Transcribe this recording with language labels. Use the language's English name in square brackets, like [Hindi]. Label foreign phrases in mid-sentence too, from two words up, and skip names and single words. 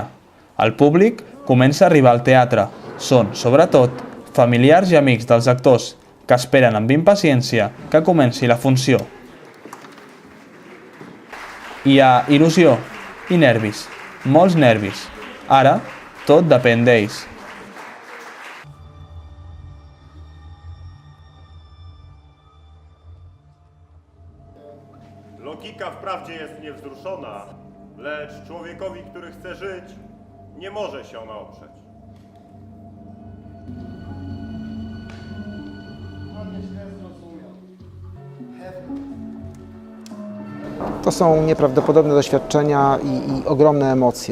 [Catalan] El públic comença a arribar al teatre. Són, sobretot, familiars i amics dels actors, que esperen amb impaciència que comenci la funció. Hi ha il·lusió i nervis, molts nervis. Ara, tot depèn d'ells. [Polish] Logika wprawdzie jest niewzruszona, lecz człowiekowi, który chce żyć, nie może się ona oprzeć. To są nieprawdopodobne doświadczenia i ogromne emocje.